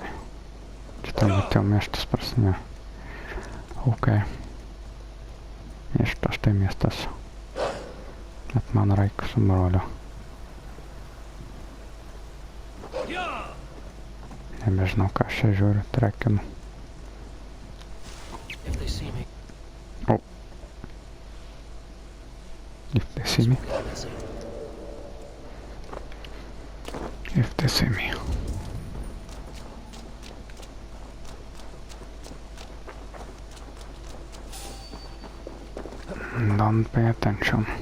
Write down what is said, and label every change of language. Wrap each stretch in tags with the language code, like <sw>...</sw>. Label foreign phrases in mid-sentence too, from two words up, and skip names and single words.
<lt>Čia turbūt jau miestas prasidėjo. Ok. Miestas tai miestas. Bet man reikia su broliu. Nebežinau, ką aš čia žiūriu, trekinu. Oh.</lt> <en>If they see me. If they see me. Don't pay attention.</en>